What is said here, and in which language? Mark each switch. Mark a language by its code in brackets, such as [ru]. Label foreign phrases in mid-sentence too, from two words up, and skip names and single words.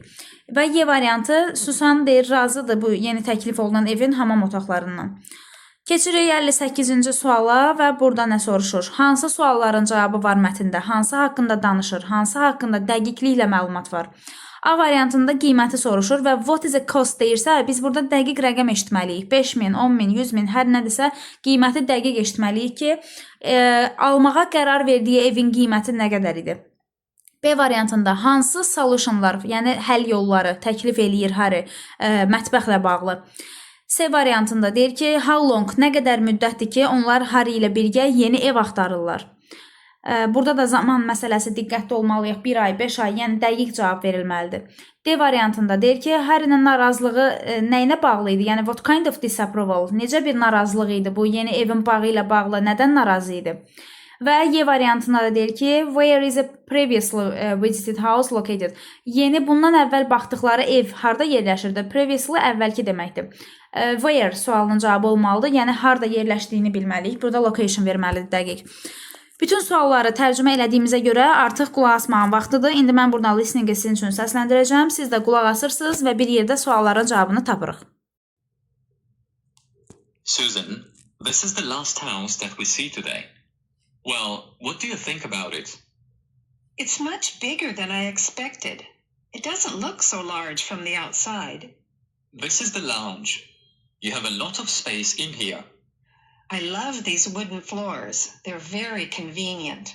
[az] Və Y variantı, Susan deyir, razıdır bu yeni təklif olunan evin hamam otaqlarından. Keçirik 58-ci suala və burada nə soruşur? Hansı sualların cavabı var mətndə? Hansı haqqında danışır? Hansı haqqında dəqiqliklə məlumat var? A variantında qiyməti soruşur və [en] what is a cost [az] deyirsə, biz burada dəqiq rəqəm eşitməliyik. 5000, 10000, 100000 hər nədirsə qiyməti dəqiq eşitməliyik ki, almağa qərar verdiyi evin qiyməti nə qədər idi? B variantında hansı solutionlar, yəni həll yolları təklif eləyir Harry mətbəxlə bağlı? C variantında deyir ki, [en] how long, [az] nə qədər müddətdir ki, onlar Harry ilə birgə yeni ev axtarırlar. Burada da zaman məsələsi diqqətli olmalıyıq. 1 ay, 5 ay, yəni dəqiq cavab verilməlidir. D variantında deyir ki, Harry'nin narazılığı nəyinə bağlı idi? Yəni, [en] what kind of disapproval? [az] Necə bir narazılıq idi bu yeni evin bağı ilə bağlı? Nədən narazı idi? Və Y variantında da deyir ki, [en] where is a previously visited house located? [az] Yeni bundan əvvəl baxdıqları ev harda yerləşirdi? Previously əvvəlki deməkdir. Where sualının cavabı olmalıdır. Yəni harda yerləşdiyini bilməliyik. Burada location verməlidir dəqiq. Bütün sualları tərcümə elədiyimizə görə artıq qulaq asmağın vaxtıdır. İndi mən buradan listening sizin üçün səsləndirəcəm. Siz də qulaq asırsınız və bir yerdə sualların cavabını tapırıq. Susan, [en] this is the last house that we see today. Well, what do you think about it? It's much bigger than I expected. It doesn't look so large from the outside. This is the lounge. You have a lot of space in here. I love these wooden floors. They're very convenient.